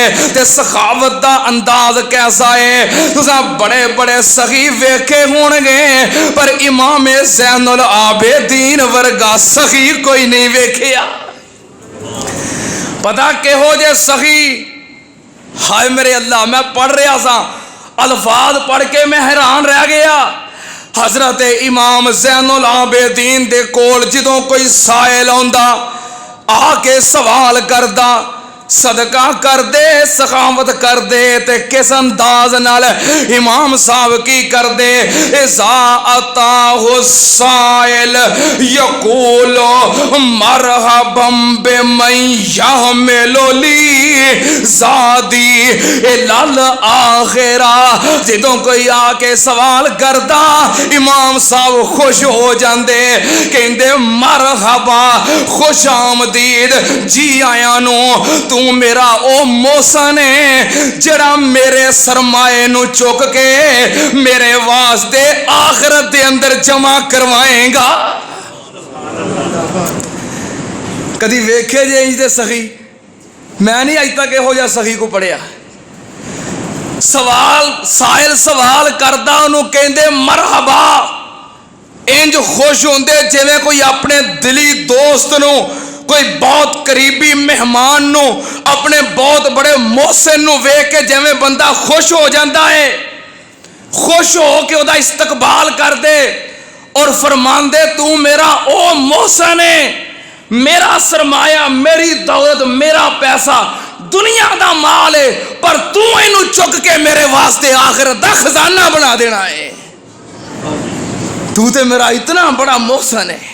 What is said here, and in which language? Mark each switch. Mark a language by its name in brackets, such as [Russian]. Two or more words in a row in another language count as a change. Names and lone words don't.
[Punjabi] تے سخاوت دا انداز کیسا ہے؟ تساں بڑے بڑے سخی ویکھے ہون گے پر امام زین العابدین ورگا سخی کوئی نہیں ویکھیا. پتہ کہو جے سخی، ہائے میرے اللہ، میں پڑھ رہا سا الفاظ پڑھ کے میں حیران رہ گیا. حضرت امام زین العابدین دے کول جدوں کوئی سائل ہوندا آ کے سوال کردا، صدقہ کر دے، سخاوت کر دے، تے کس انداز نال امام صاحب کی کر دے؟ [Arabic] اذا اتاہ السائل یقول مرحبا بمن یحمل لی زادی الالآخرہ. [Punjabi] جدوں کوئی آ کے سوال کردا امام صاحب خوش ہو جاندے، کہندے مرحبا، خوش آمدید، جی آیا نو، تو میرا او موسن ہے جڑا میرے سرمائے نو چک کے میرے واسطے آخرت دے اندر جمع کروائیں گا. کدی ویکھے جے انج دے سخی؟ میں نہیں اج تک یہو جہا سخی کو پڑھیا۔ سائل سوال کردا انہوں کہندے مرحبا، انج خوش ہوندے جویں کوئی اپنے دلی دوست نو، کوئی بہت قریبی مہمان نو، اپنے بہت بڑے محسن نو ویکھ کے جویں بندہ خوش ہو جاندا ہے، خوش ہو کے ادا استقبال کر دے اور فرماندے تو میرا او محسن ہے، میرا سرمایہ، میری دولت، میرا پیسہ دنیا دا مال ہے، پر تو اینو چک کے میرے واسطے آخرت دا خزانہ بنا دینا ہے، تو تے میرا اتنا بڑا محسن ہے۔